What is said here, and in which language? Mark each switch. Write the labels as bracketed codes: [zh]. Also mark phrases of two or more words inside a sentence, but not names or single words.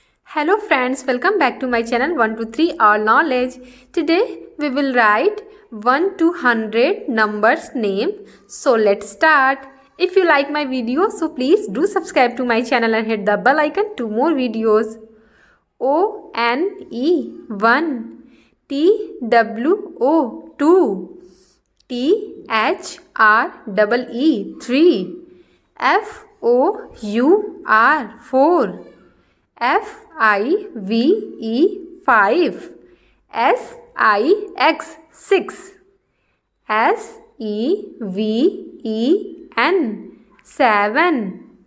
[en] Hello friends, welcome back to my channel 123 Our Knowledge. Today we will write 1 to 100 numbers name. So let's start. If you like my video, so please do subscribe to my channel and hit the bell icon to more videos. O-N-E 1, T-W-O 2, T-H-R-E-E 3, F-O-U-R 4, F-I-V-E 5, S-I-X 6, S-E-V-E-N 7,